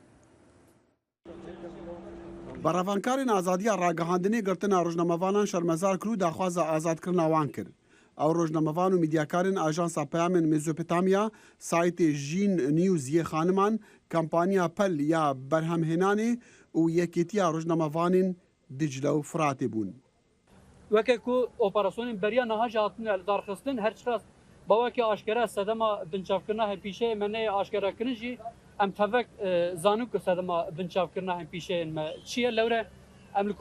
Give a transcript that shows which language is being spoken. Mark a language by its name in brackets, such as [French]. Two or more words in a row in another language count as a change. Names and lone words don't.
[Kurdish] بەڕەوانکارین ئازادیە ڕاگەهاندنی گرتنا ڕۆژنامەوانان شەرمەزار کرد و داخوازە ئازادکردنەوان کرد. ئەو ڕۆژنامەوان و میدیاکارن ئاژانسا پەیامên مێزۆپۆتامیا سایتê ژین نیوز یê خانمان کامپانیا پەل یا بەرهەمهێنانê û yekêtiya ڕۆژنامەوانên Dicle û Firatê bûn. Weke ku operasyonên beriya niha jî hatine li darxistin her çiqas bawekî aşkere sedema binçavkirina hempîşeyê me neyê aşkerekirin jî em tevek zanû ku sedema binçavkirina hempîşeyên me çi ye lewre em li